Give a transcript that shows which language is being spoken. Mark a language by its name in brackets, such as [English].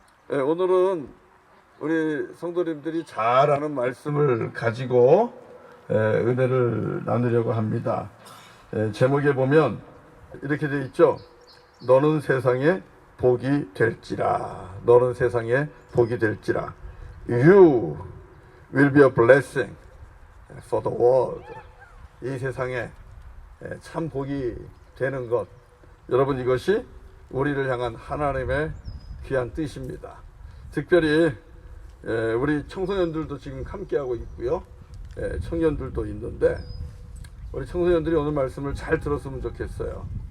[Korean] 네, 오늘은 우리 성도님들이 잘 아는 말씀을 가지고 은혜를 나누려고 합니다. 제목에 보면 이렇게 되어 있죠. 너는 세상에 복이 될지라. 너는 세상에 복이 될지라. [English] You will be a blessing for the world. [Korean] 이 세상에 참 복이 되는 것, 여러분, 이것이 우리를 향한 하나님의 귀한 뜻입니다. 특별히 우리 청소년들도 지금 함께하고 있고요, 청년들도 있는데 우리 청소년들이 오늘 말씀을 잘 들었으면 좋겠어요.